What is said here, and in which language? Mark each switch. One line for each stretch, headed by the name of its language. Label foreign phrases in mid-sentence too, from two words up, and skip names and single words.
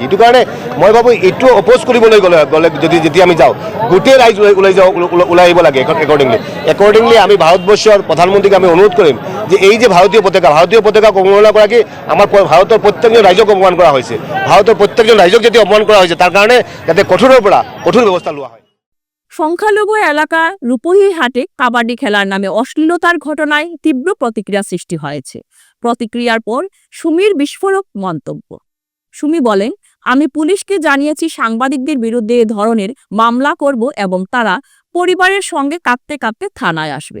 Assamese: এইটো কাৰণে মই ভাবোঁ এইটো অপ'জ কৰিবলৈ গ'লে যেতিয়া আমি যাওঁ, গোটেই ৰাইজ ওলাই আহিব লাগে। একৰ্ডিংলি আমি ভাৰতবৰ্ষৰ প্ৰধানমন্ত্ৰীক আমি অনুৰোধ কৰিম যে এই যে ভাৰতীয় পতাকা অৱমাননা কৰাকে আমাৰ ভাৰতৰ প্ৰত্যেকজন ৰাইজক অপমান কৰা হৈছে, ভাৰতৰ প্ৰত্যেকজন ৰাইজক যদি অপমান কৰা হৈছে, তাৰ কাৰণে যাতে কঠোৰৰ পৰা কঠোৰ ব্যৱস্থা লোৱা হয়।
Bangla: সংখ্যালঘু এলাকা রূপহীহাটে কাবাডি খেলার নামে অশ্লীলতার ঘটনায় তীব্র প্রতিক্রিয়া সৃষ্টি হয়েছে। প্রতিক্রিয়ার পর সুমির বিস্ফোরক মন্তব্য। সুমি বলেন, আমি পুলিশকে জানিয়েছি সাংবাদিকদের বিরুদ্ধে এ ধরনের মামলা করব এবং তারা পরিবারের সঙ্গে কাঁদতে কাঁদতে থানায় আসবে।